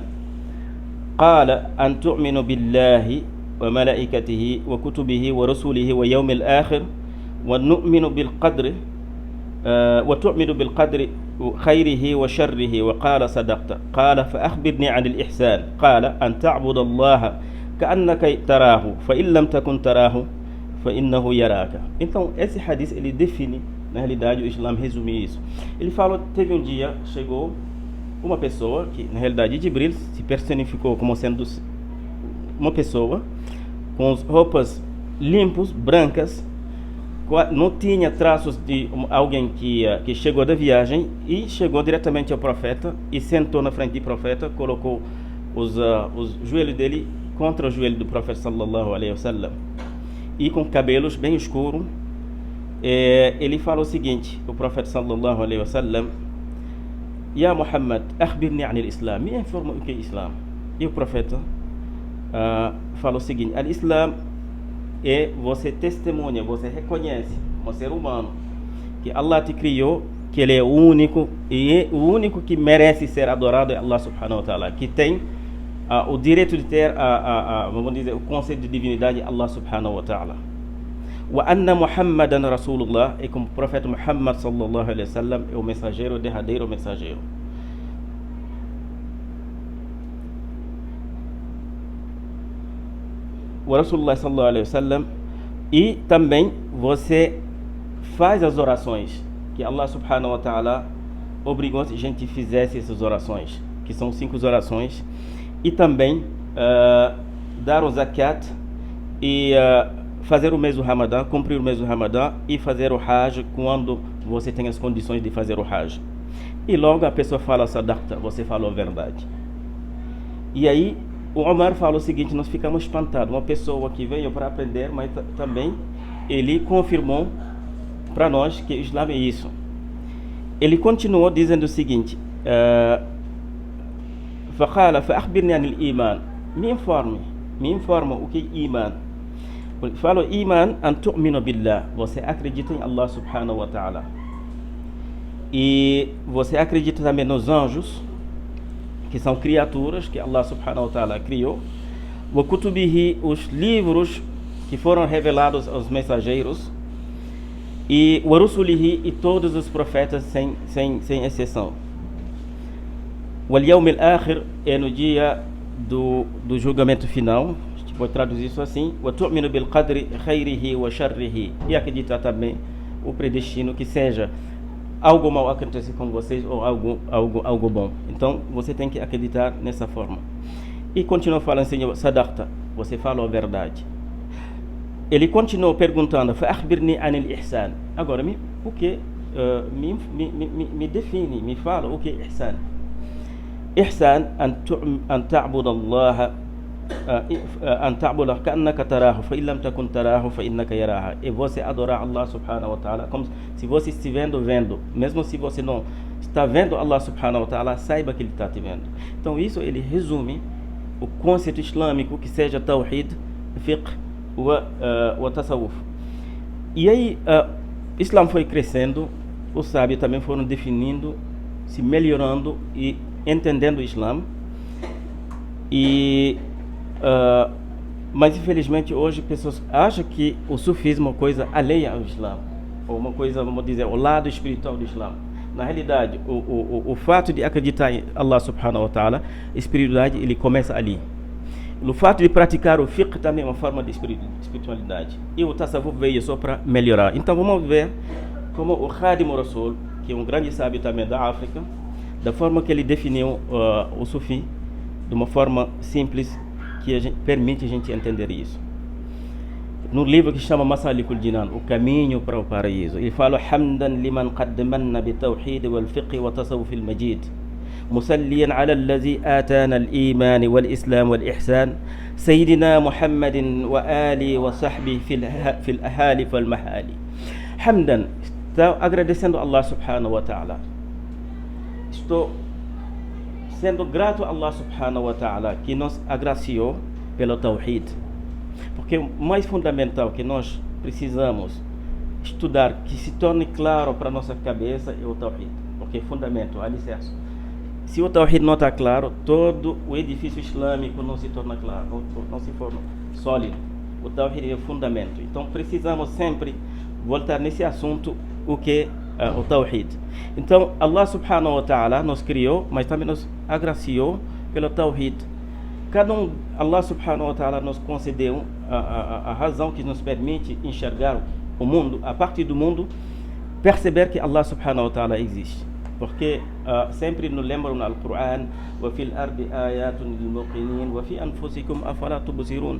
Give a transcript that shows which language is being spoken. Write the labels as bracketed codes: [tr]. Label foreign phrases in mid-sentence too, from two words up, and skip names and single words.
[ar] قال أن تؤمن بالله وملائكته وكتبه ورسله ويوم الآخر ونؤمن بالقدر وتؤمن بالقدر خيره وشره وقال صدقت قال فأخبرني عن الإحسان قال أن تعبد الله كأنك تراه فإن لم تكن تراه فإنه يراك. [pt] Então esse hadith ele define, na realidade o Islã resume isso. Ele fala, teve um dia, chegou uma pessoa que na realidade Jibril se personificou como sendo uma pessoa com as roupas limpas, brancas, não tinha traços de alguém que chegou da viagem e chegou diretamente ao profeta e sentou na frente do profeta, colocou os joelhos dele contra o joelho do profeta [ar] صلى الله عليه وسلم [pt] e com cabelos bem escuros. Ele fala o seguinte, o profeta [ar] صلى الله عليه وسلم: يا محمد، أخبرني عن الإسلام, [pt] me informa o que é Islam. E o profeta fala o seguinte: Al-Islam é você testemunha, você reconhece, um ser humano, que Allah te criou, que Ele é o único, e é o único que merece ser adorado é [ar] الله سبحانه وتعالى, [pt] que tem o direito de ter, vamos dizer, o conceito de divindade, [ar] الله سبحانه وتعالى. وأن محمدا رسول الله, [pt] e como o profeta Muhammad [ar] صلى الله عليه وسلم [pt] é o mensageiro, o derradeiro mensageiro. [ar] O رسول الله صلى الله عليه وسلم, [pt] e também você faz as orações que [ar] الله سبحانه وتعالى [pt] obrigou que a gente fizesse essas orações, que são 5 orações, e também dar o zakat e fazer o mês do Ramadã, cumprir o mês do Ramadã e fazer o Hajj quando você tem as condições de fazer o Hajj. E logo a pessoa fala sadaqta, você falou a verdade. E aí o Omar fala o seguinte, nós ficamos espantados, uma pessoa que veio para aprender, mas também ele confirmou para nós que o Islã é isso. Ele continuou dizendo o seguinte: [ar] فقال فأخبرني عن الإيمان, [pt] me informa o que é Iman. Ele fala: [ar] إيمان أن تؤمن بالله, [pt] você acredita em [ar] الله سبحانه وتعالى, [pt] e você acredita também nos anjos, que são criaturas que [ar] الله سبحانه وتعالى [pt] criou, [ar] وكتبه, [pt] os livros que foram revelados aos mensageiros, e [ar] ورسله, [pt] e todos os profetas sem exceção. [ar] واليوم الآخر, [pt] é no dia do julgamento final. Vou traduzir isso assim: [ar] وتؤمن بالقدر خيره وشره, [pt] e acreditar também o predestino, que seja algo mal acontecer com vocês ou algo bom. Então você tem que acreditar nessa forma. E continuou falando assim: sadaqta, você falou a verdade. Ele continuou perguntando: [ar] فأخبرني عن الإحسان, [pt] agora o que me define, me fala o que é ihsan. [ar] إحسان أن تعبد الله أن تعبد كأنك تراه فإن لم تكن تراه فإنك يراه, [pt] e você adorar [ar] الله سبحانه وتعالى [pt] como se você estivesse vendo, mesmo se você não está vendo [ar] الله سبحانه وتعالى, [pt] saiba que ele está te vendo. Então isso ele resume o conceito islâmico, que seja tawhid, [ar] فقه وتصوف. [pt] E aí o Islã foi crescendo, os sábios também foram definindo, se melhorando e entendendo o Islã. Mas infelizmente hoje pessoas acham que o sufismo é uma coisa alheia ao Islã, ou uma coisa, vamos dizer, o lado espiritual do Islã. Na realidade, o fato de acreditar em [ar] الله سبحانه وتعالى, [pt] a espiritualidade, ele começa ali. O fato de praticar o fiqh também é uma forma de espiritualidade, e o tasawuf veio só para melhorar. Então vamos ver como o Khadim Rasul, que é um grande sábio também da África, da forma que ele definiu o sufi, de uma forma simples, que permite a gente entender isso. No livro que chama Masalikul Jinan, o caminho para o paraíso, ele fala: [ar] حمدا لمن قدمنا بتوحيد والفقه وتصوف المجيد، مصليا على الذي أتانا الإيمان والإسلام والإحسان، سيدنا محمد وآل وصحبه في الأهالي والمحالي. Hamdan, [pt] está agradecendo a [ar] الله سبحانه وتعالى, [pt] estou sendo grato a [ar] الله سبحانه وتعالى, [pt] que nos agraciou pelo tawhid, porque o mais fundamental que nós precisamos estudar, que se torne claro para nossa cabeça, é o tawhid, porque é fundamento, alicerce. Se o tawhid não está claro, todo o edifício islâmico não se torna claro, não se forma sólido. O tawhid é o fundamento. Então precisamos sempre voltar nesse assunto, o que o Tawhid. Então, [ar] الله سبحانه وتعالى [pt] nos criou, mas também nos agraciou pelo Tawhid. [ar] الله سبحانه وتعالى [pt] nos concedeu a razão que nos permite enxergar o mundo, a partir do mundo, perceber que [ar] الله سبحانه وتعالى [pt] existe. Porque sempre nos lembram no Alquran: [ar] وفي الأرض آيات للموقنين وفي أنفسكم أفلا تبصرون.